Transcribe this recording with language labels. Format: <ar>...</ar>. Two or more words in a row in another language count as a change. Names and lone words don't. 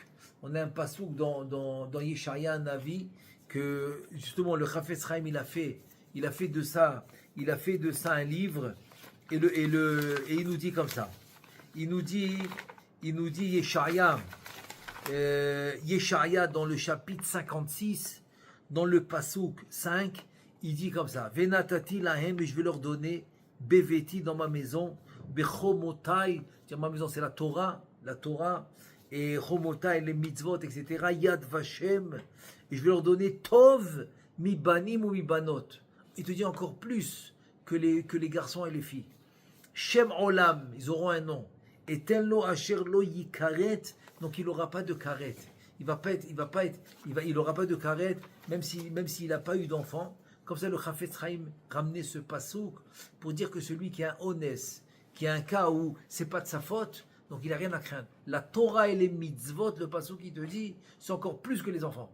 <fr>On a un pasouk dans Yeshaya Navi que justement le Chafetz Chaim il a fait de ça un livre et il nous dit comme ça. Il nous dit Yeshaya dans le chapitre 56 dans le pasouk 5, il dit comme ça:</fr> <he>Venatati lahem,</he> <fr>et je vais leur donner beveti dans ma maison, bechomotai, ma maison c'est la Torah, et chomotai les mitzvot, etc.</fr> <he>Yad vashem,</he> <fr>et je vais leur donner</fr> <he>tov mi banim ou mi banot.</he> <fr>Il te dit encore plus que les garçons et les filles.</fr> <he>Shem olam,</he> <fr>ils auront un nom.</fr> <he>Et tel lo asher lo yikaret,</he> <fr>donc il n'aura pas de karet. Il n'aura pas de karet, même s'il n'a pas eu d'enfant. Comme ça, le Chafetz Chaim ramenait ce pasouk pour dire que celui qui a un honès, qui a un cas où c'est pas de sa faute, donc il n'a rien à craindre. La Torah et les mitzvot, le pasouk qui te dit, c'est encore plus que les enfants.</fr>